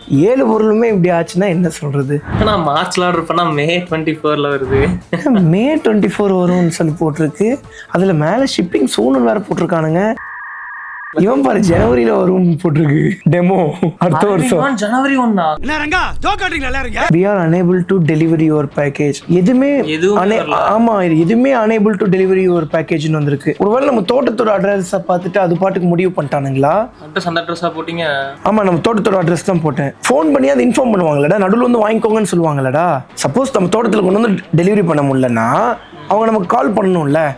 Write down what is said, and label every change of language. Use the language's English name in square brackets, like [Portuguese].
[Tamil] 7 பொருளுமே இப்படி ஆச்சுன்னா என்ன சொல்றது? நான் மார்ச்ல ஆர்டர் பண்ணா மே 24ல வருது. மே 24 வரும்னு சொல்லி போட்டிருக்கு. அதுல மேல ஷிப்பிங் சூன் வேற போட்டிருக்கானுங்க. இவன் பாரு ஜனவரியில வரும் போட்டிருக்கு. டெமோ அடுத்த வருஷம் ஜனவரி 1 என்ன ரங்கா ஜோக் ஆடுறீங்களா எல்லாரும்? [English] we are unable to deliver your package. [Tamil] எதுவுமே ஆமா, எதுவுமே [English] unable to deliver your package [Tamil] ன்னு வந்திருக்கு. ஒருவேளை நம்ம தோட்டத்தோட அட்ரஸ் பார்த்துட்டு அது பாட்டுக்கு முடிவு பண்ணிட்டானுங்களா? அந்த அட்ரஸா போட்டீங்க? ஆமா, நம்ம தோட்டத்தோட அட்ரஸ் தான் போட்டேன். ஃபோன் பண்ணி அதை இன்ஃபார்ம் பண்ணுவாங்களடா, நடுவில் வந்து வாங்கிக்கோங்கன்னு சொல்லுவாங்களடா. சப்போஸ் நம்ம தோட்டத்தில் கொண்டு வந்து டெலிவரி பண்ண முடியலன்னா அவங்க நமக்கு கால் பண்ணணும்ல.